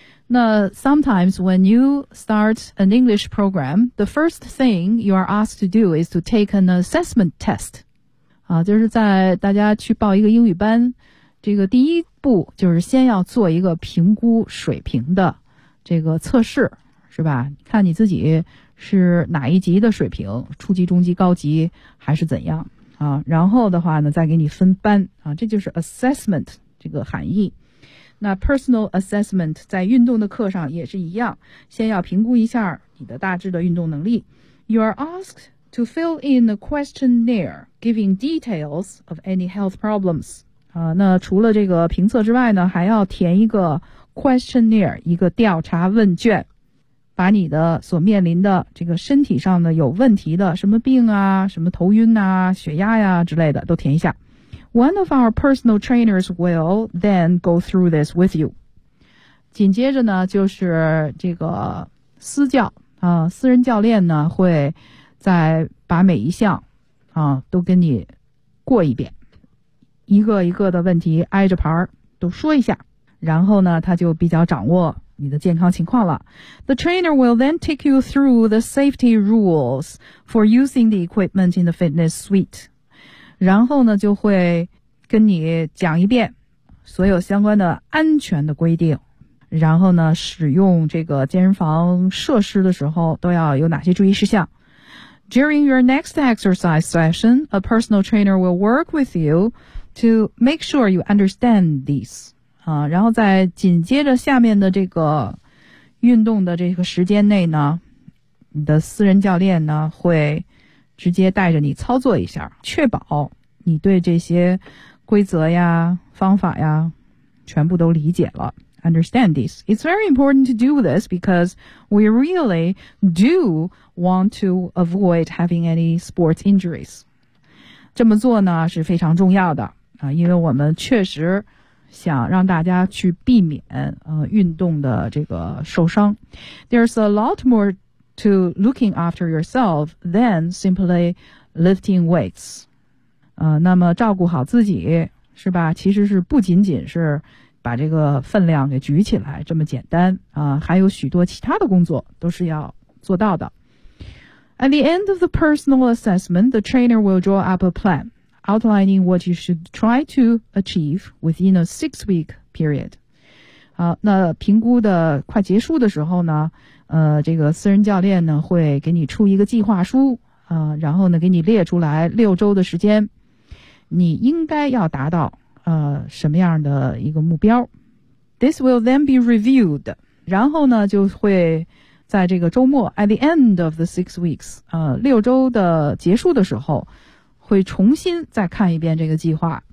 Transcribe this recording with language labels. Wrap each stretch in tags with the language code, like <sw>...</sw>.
<en>那 sometimes when you start an English program, the first thing you are asked to do is to take an assessment test。</en> <zh>啊，就是在大家去报一个英语班，这个第一步就是先要做一个评估水平的。这个测试是吧，看你自己是哪一级的水平，初级、中级、高级还是怎样啊，然后的话呢再给你分班啊，这就是 assessment 这个含义。那 personal assessment 在运动的课上也是一样，先要评估一下你的大致的运动能力。</zh> <en>You are asked to fill in a questionnaire giving details of any health problems</en> <zh>啊，那除了这个评测之外呢，还要填一个questionnaire 一个调查问卷，把你的所面临的这个身体上的有问题的什么病啊、什么头晕啊、血压呀、之类的都填一下。</zh> <en>One of our personal trainers will then go through this with you.</en> <zh>紧接着呢就是这个私教啊，私人教练呢会再把每一项啊都跟你过一遍，一个一个的问题挨着牌都说一下，然后呢他就比较掌握你的健康情况了。</zh> <en>The trainer will then take you through the safety rules for using the equipment in the fitness suite.</en> <zh>然后呢就会跟你讲一遍所有相关的安全的规定，然后呢使用这个健身房设施的时候都要有哪些注意事项。</zh> <en>During your next exercise session, a personal trainer will work with you to make sure you understand these.</en> <zh>然后在紧接着下面的这个运动的这个时间内呢，你的私人教练呢会直接带着你操作一下，确保你对这些规则呀、方法呀全部都理解了。</zh> <en>Understand this. It's very important to do this because we really do want to avoid having any sports injuries.</en> <zh>这么做呢是非常重要的啊，因为我们确实想让大家去避免运动的这个受伤。</zh> <en>There's a lot more to looking after yourself than simply lifting weights.</en> <zh>那么照顾好自己是吧，其实是不仅仅是把这个分量给举起来这么简单还有许多其他的工作都是要做到的。</zh> <en>At the end of the personal assessment, the trainer will draw up a plan. Outlining what you should try to achieve within a six-week period.</en> <zh>那评估的快结束的时候呢，这个私人教练呢会给你出一个计划书啊，然后呢给你列出来六周的时间，你应该要达到什么样的一个目标。</zh> <en>This will then be reviewed.</en> <zh>然后呢就会在这个周末</zh> <en>at the end of the 6 weeks,</en> <zh>六周的结束的时候。会重新再看一遍这个计划，</zh>